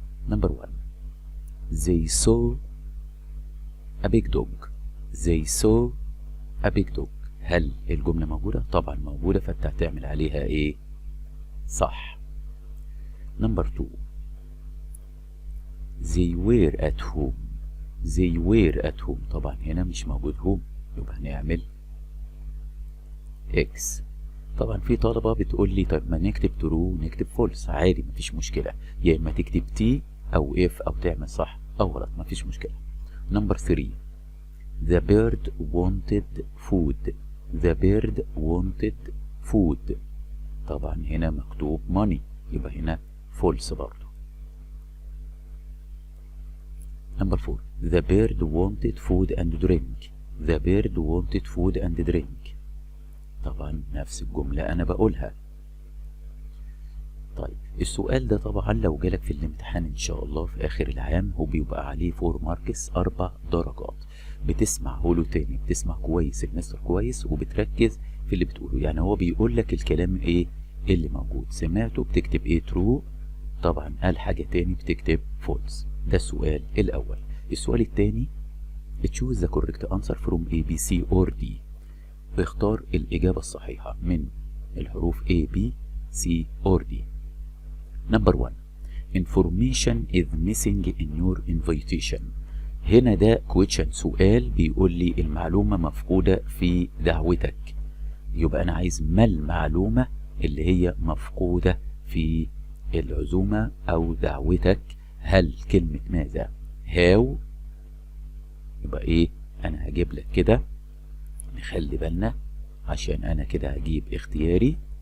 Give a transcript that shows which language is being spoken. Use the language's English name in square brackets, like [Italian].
[English] Number 1 they saw a big dog. they saw a big dog. [Arabic] هل الجملة موجودة؟ طبعا موجودة، فانت هتعمل عليها ايه؟ صح. [English] Number 2 they were at home. they were at home، [Arabic] طبعا هنا مش موجود home، يبقى هنعمل X. طبعا في طلبة بتقول لي طب ما نكتب true نكتب false، عادي مفيش مشكلة، يا اما تكتب T او F او تعمل صح او غلط مفيش مشكلة. [English] Number 3 the bird wanted food. the bird wanted food، [Arabic] طبعا هنا مكتوب money، يبقى هنا false برضه. [English] Number 4 the bird wanted food and drink. the bird wanted food and drink، [Arabic] طبعا نفس الجملة أنا بقولها. طيب السؤال ده طبعا لو جالك في الامتحان إن شاء الله في آخر العام هو بيبقى عليه 4 ماركس 4 درجات. بتسمعه له تاني، بتسمع كويس المستر كويس وبتركز في اللي بتقوله، يعني هو بيقول لك الكلام إيه اللي موجود، سمعته بتكتب إيه true، طبعا قال حاجة تاني بتكتب false. ده السؤال الأول. السؤال التاني [English] choose the correct answer from A, B, C or D. [Arabic] اختار الإجابة الصحيحة من الحروف A, B, C or D. [English] Number 1 information is missing in your invitation. [Arabic] هنا ده question، سؤال بيقول لي المعلومة مفقودة في دعوتك، يبقى أنا عايز ما المعلومة اللي هي مفقودة في العزومة أو دعوتك. هل كلمة ماذا؟ هاو، يبقى إيه؟ أنا هجيب لك كده، نخلي بالنا عشان أنا كده هجيب اختياري.